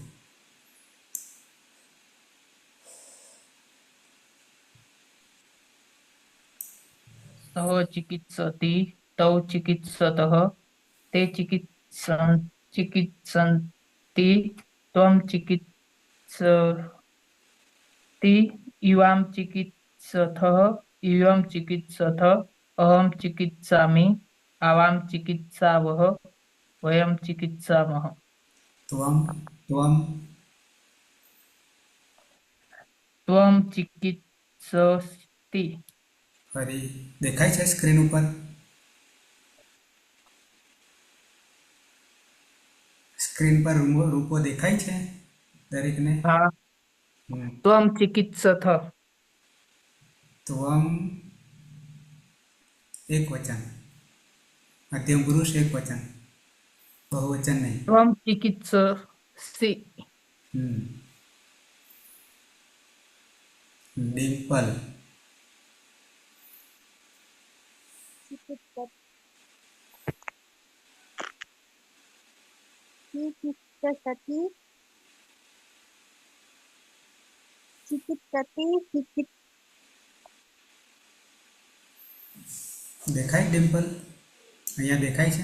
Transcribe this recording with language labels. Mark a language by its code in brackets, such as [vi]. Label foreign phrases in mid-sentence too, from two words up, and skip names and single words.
[sa] सः चिकित्सति तौ चिकित्सतः ते चिकित्सन्ति त्वं चिकित्सति युवां चिकित्सथः यूयं चिकित्सथ अहं चिकित्सामि आवां चिकित्सावः वयं चिकित्सामः त्वं त्वं त्वं चिकित्सति [gu] ફરી દેખાય છે સ્ક્રીન ઉપર સ્ક્રીન પર રૂપો દેખાય છે દરેકને [sa] हाँ त्वं चिकित्सथ [gu] ત્વમ એક વચન મધ્યમ પુરુષ એક વચન બહુવચન નહીં [sa] त्वं चिकित्ससि ડિમ્પલ चिकित्सति [gu] દેખાય ડિમ્પલ અહીંયા દેખાય છે